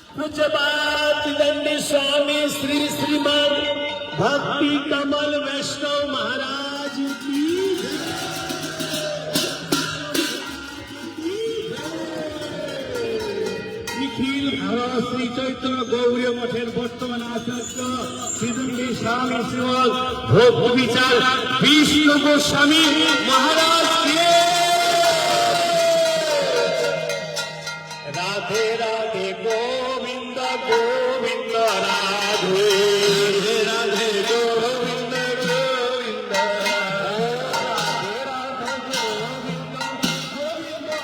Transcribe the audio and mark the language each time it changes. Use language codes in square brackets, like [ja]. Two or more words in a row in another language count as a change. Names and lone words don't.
[hi] पूज्य बात दंडी स्वामी श्री श्रीमान भक्ति कमल वैष्णव महाराज की [bn] निखिल भारत श्री चैतन्य गौरी मठের বর্তমান আচার্য শ্রীদণ্ডী স্বামী শ্রীমদ ভক্তি বিচার বিষ্ণু গোস্বামী মহারাজ কে রাধে রাধে গোবিন্দ গোবিন্দ রাধে রাধে গোবিন্দ গোবিন্দ রাধে রাধে গোবিন্দ গোবিন্দ